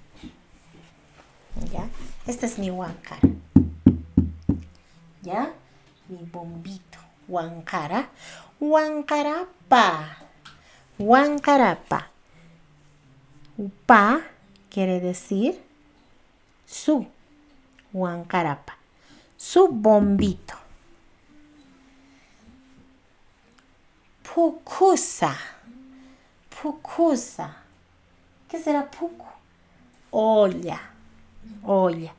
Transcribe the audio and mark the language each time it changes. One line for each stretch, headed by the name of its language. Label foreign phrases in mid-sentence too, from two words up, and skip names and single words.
Spanish: ¿Ya? Este es mi huancara. ¿Ya? Mi bombito. Huancara. Huancarapa. Huancarapa. Pa quiere decir su, Huancarapa, su bombito. Pucusa, pucusa. ¿Qué será pucu? Olla, olla.